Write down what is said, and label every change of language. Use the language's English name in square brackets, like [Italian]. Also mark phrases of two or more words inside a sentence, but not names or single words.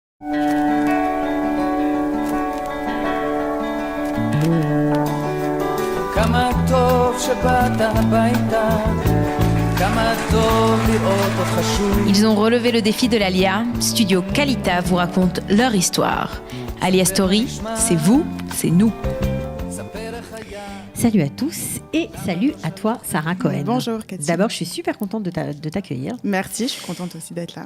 [Hebrew] כמה טוב שבאת הביתה, כמה טוב לראות אותך שוב. [French] Ils ont relevé le défi de l'Alia. Studio Kalita vous raconte leur histoire. Alia Story, c'est vous, c'est nous. Salut à tous et salut à toi, Sarah Cohen. Bonjour, Cathy. D'abord, je suis super contente de t'accueillir. Merci, je suis contente aussi d'être là.